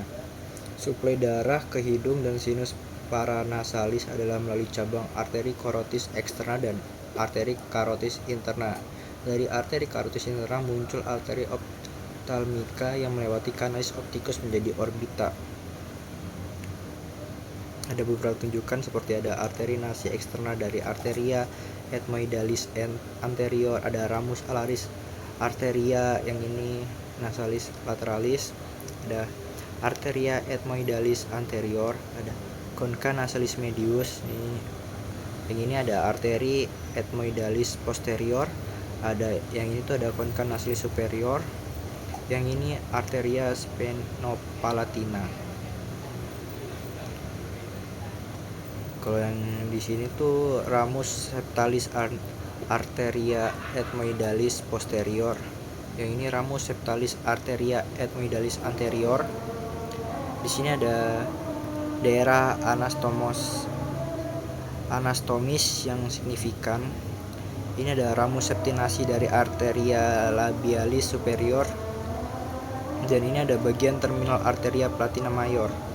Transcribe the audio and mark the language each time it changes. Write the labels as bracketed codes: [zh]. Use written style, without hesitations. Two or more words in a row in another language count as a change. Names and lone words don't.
[id] Suplai darah ke hidung dan [la] sinus paranasalis [id] adalah melalui cabang arteri karotis eksterna dan arteri karotis interna. Dari arteri karotis interna muncul arteri optalmika yang melewati [la] kanalis opticus [id] menjadi orbita. Ada beberapa tunjukan seperti ada arteri nasi eksterna dari [la] arteria ethmoidalis anterior, [id] ada [la] ramus alaris arteria, [id] yang ini [la] nasalis lateralis, [id] ada [la] arteria ethmoidalis anterior, [id] ada [la] concha nasalis medius, [id] yang ini ada arteri [la] ethmoidalis posterior, [id] ada yang ini tuh ada [la] concha nasalis superior, [id] yang ini [la] arteria spenopalatina. [id] Kalau yang di sini tuh [la] ramus septalis arteria ethmoidalis posterior, [id] yang ini [la] ramus septalis arteria ethmoidalis anterior. [id] Di sini ada daerah anastomis yang signifikan, ini ada ramus septinasi dari [la] arteria labialis superior, [id] dan ini ada bagian terminal arteria platina mayor.